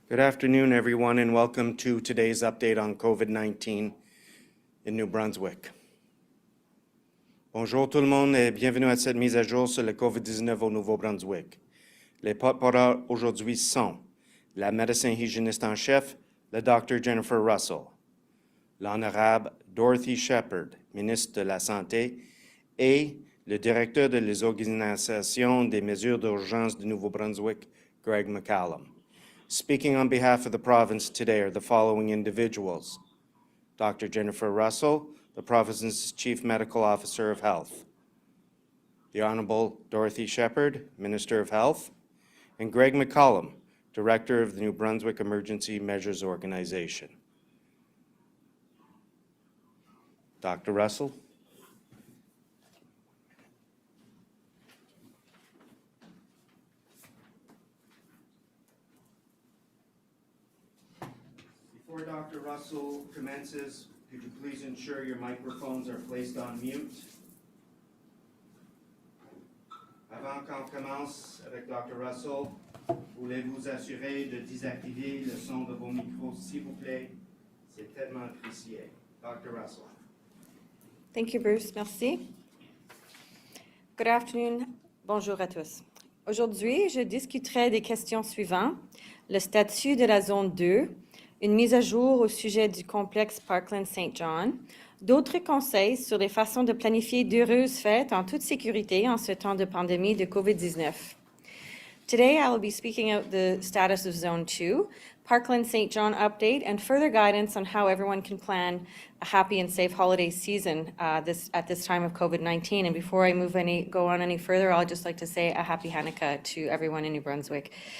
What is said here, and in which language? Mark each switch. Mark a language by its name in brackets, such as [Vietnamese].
[English] Good afternoon, everyone, and welcome to today's update on COVID-19 in New Brunswick. [French] Bonjour tout le monde et bienvenue à cette mise à jour sur le COVID-19 au Nouveau-Brunswick. Les porte-parole aujourd'hui sont la médecin hygiéniste en chef, le Dr. Jennifer Russell, l'honorable Dorothy Shephard, ministre de la Santé, et le directeur de les organisations des mesures d'urgence du Nouveau-Brunswick, Greg MacCallum. [English] Speaking on behalf of the province today are the following individuals: Dr. Jennifer Russell, the province's Chief Medical Officer of Health, the Honorable Dorothy Shephard, Minister of Health, and Greg MacCallum, Director of the New Brunswick Emergency Measures Organization. Dr. Russell. Before Dr. Russell commences, could you please ensure your microphones are placed on mute? [French] Avant qu'on commence avec Dr. Russell, voulez-vous assurer de désactiver le son de vos micros, s'il vous plaît? C'est tellement apprécié. [English] Dr. Russell. Thank you, Bruce. [French] Merci. [English] Good afternoon. [French] Bonjour à tous. Aujourd'hui, je discuterai des questions suivantes. Le statut de la zone 2, une mise à jour au sujet du complexe Parkland St. John, d'autres conseils sur les façons de planifier d'heureuses fêtes en toute sécurité en ce temps de pandémie de COVID-19. [English] Today, I will be speaking out the status of Zone 2, Parkland St. John update, and further guidance on how everyone can plan a happy and safe holiday season at this time of COVID-19. And before I go on any further, I'll just like to say a happy Hanukkah to everyone in New Brunswick.